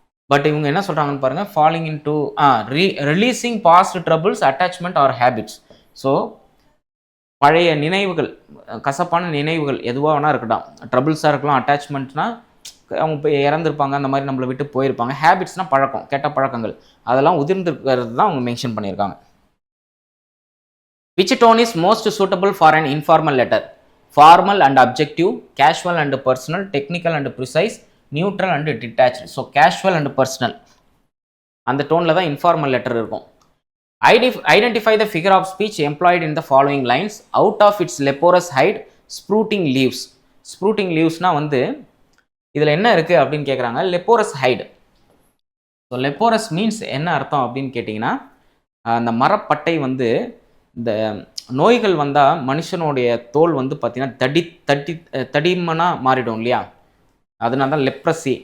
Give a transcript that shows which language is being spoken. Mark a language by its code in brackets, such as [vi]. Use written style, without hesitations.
[ta] But இவங்க என்ன சொல்கிறாங்கன்னு பாருங்கள், [en] Falling into releasing past troubles, attachment or habits. [ta] So பழைய நினைவுகள், கசப்பான நினைவுகள் எதுவாக வேணா இருக்கட்டும், ட்ரபிள்ஸாக இருக்கலாம், அட்டாச்மெண்ட்னா அவங்க போய் இறந்துருப்பாங்க, அந்த மாதிரி நம்மளை விட்டு போயிருப்பாங்க. ஹேபிட்ஸ்னால் பழக்கம், கெட்ட பழக்கங்கள், அதெல்லாம் உதிர்ந்துருக்கிறது தான் அவங்க மென்ஷன் பண்ணியிருக்காங்க. [en] Which tone is most suitable for an informal letter? Formal and objective, casual and personal, technical and precise, neutral and detached. So casual and personal, [ta] அந்த டோனில் தான் இன்ஃபார்மல் லெட்டர் இருக்கும். [en] Identify the figure of speech employed in the following lines. Out of its leporous hide, sprouting leaves. [ta] Sprouting leavesனா வந்து இதில் என்ன இருக்குது அப்படின்னு கேட்குறாங்க. leporous hide. So leporous means என்ன அர்த்தம் அப்படின்னு கேட்டிங்கன்னா, அந்த மரப்பட்டை வந்து இந்த நோய்கள் வந்தால் மனுஷனுடைய தோல் வந்து பார்த்திங்கன்னா தடிமனாக மாறிடும் இல்லையா, அதனால தான் லெப்ரசி.